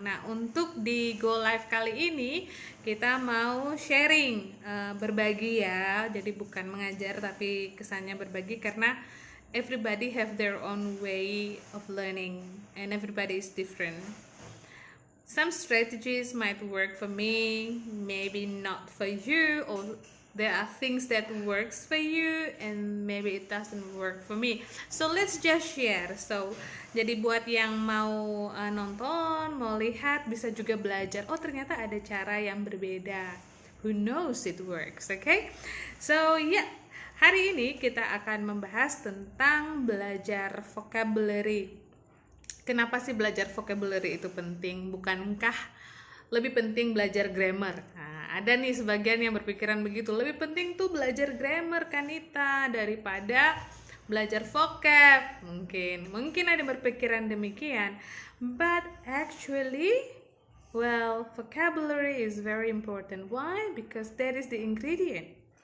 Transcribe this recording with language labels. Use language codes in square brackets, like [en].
[id] Nah, untuk di Go Live kali ini kita mau sharing, berbagi ya. Jadi bukan mengajar tapi kesannya berbagi karena [en] everybody have their own way of learning and everybody is different. Some strategies might work for me, maybe not for you, or there are things that works for you and maybe it doesn't work for me. So let's just share. [id] So jadi buat yang mau nonton, mau lihat, bisa juga belajar. Oh, ternyata ada cara yang berbeda. [en] Who knows it works, okay? So yeah, [id] hari ini kita akan membahas tentang belajar vocabulary. Kenapa sih belajar vocabulary itu penting? Bukankah lebih penting belajar grammar? Nah, ada nih sebagian yang berpikiran begitu. Lebih penting tuh belajar grammar, Kanita, daripada belajar vocab. Mungkin ada yang berpikiran demikian. [en] But actually, well, vocabulary is very important. Why? Because that is the ingredient.